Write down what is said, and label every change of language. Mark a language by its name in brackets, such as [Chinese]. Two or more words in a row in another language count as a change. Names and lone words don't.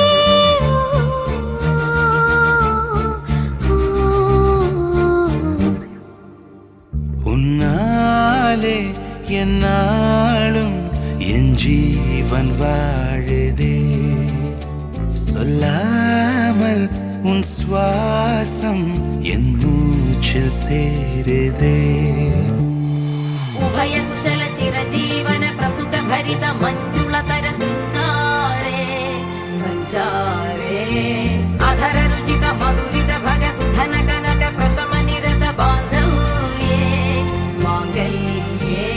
[Tamil] உன்னாலே என்னாலும் என் ஜீவன் வாழுதே, சொல்லாமல் உன் சுவாசம் என் மூச்சில் சேருதே. [Sanskrit] ഉഭയ കുശല ചിരജീവന പ്രസുഖ ഭരിത മഞ്ജുളതര ശൃംഗാരേ സഞ്ചാരേ അധര രുചിത മധുരിത ഭഗ സുധന കനക പ്രശമ നിരത ബാന്ധവ്യേ മാംഗല്യേ